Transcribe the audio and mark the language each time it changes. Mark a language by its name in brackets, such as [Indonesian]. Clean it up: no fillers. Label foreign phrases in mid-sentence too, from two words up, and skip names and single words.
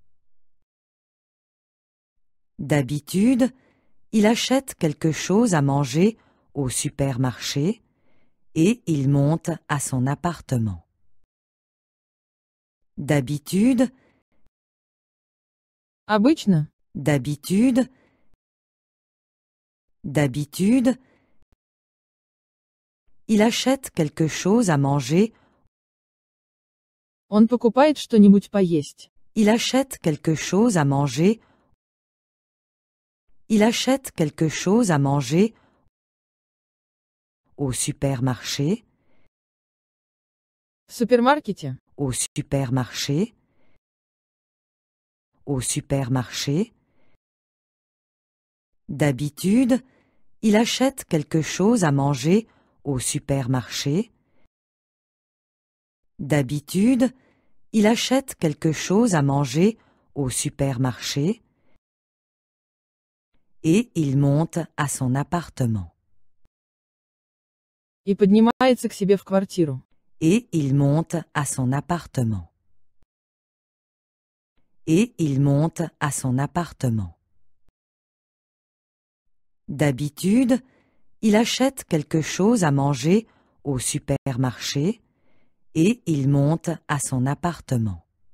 [French] D'habitude, il achète quelque chose à manger au supermarché et il monte à son appartement. D'habitude, [Russian] Обычно, [French] d'habitude, il achète quelque chose à manger, [Russian] он покупает что-нибудь поесть. [French] il achète quelque chose à manger, il achète quelque chose à manger au supermarché, [Russian] В супермаркете, [French] au supermarché, au supermarché. D'habitude, il achète quelque chose à manger au supermarché. D'habitude, il achète quelque chose à manger au supermarché et il monte à son appartement. [Russian] и поднимается к себе в квартиру. [French] Et il monte à son appartement. Et il monte à son appartement. D'habitude, il achète quelque chose à manger au supermarché et il monte à son appartement.